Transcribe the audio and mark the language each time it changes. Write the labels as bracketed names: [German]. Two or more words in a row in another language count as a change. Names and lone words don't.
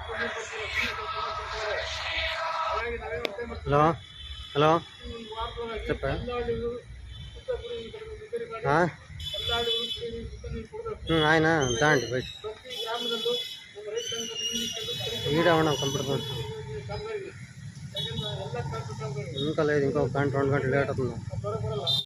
[Kannada] ಹಾಗಾಗಿ ನಾವೇ ಒತ್ತಾಯ ಮಾಡ್ತೀವಿ. ಹಲೋ ಹಲೋ ಎಲ್ಲ ಹಳ್ಳಿಗಳು ಶುದ್ಧ ಕುಡಿ ನೀರು ಹಾಂ ಎಲ್ಲ ಹಳ್ಳಿಗಳು ಕುಡಿ ನೀರು ಶುದ್ಧ ನೀರು ಕೊಡಬೇಕು. ಆಯ್ನಾ ದಾಂಡಿ ಬೈ ಪ್ರತಿ ಗ್ರಾಮದಲ್ಲೂ ನಮ್ಮ ರೈತ ಸಂಘದ [Telugu] ఈడ ఉన్నాం కంప్యూటర్ ఇంకా లేదు, ఇంకో గంట 2 గంటలు లేట్ అవుతుంది.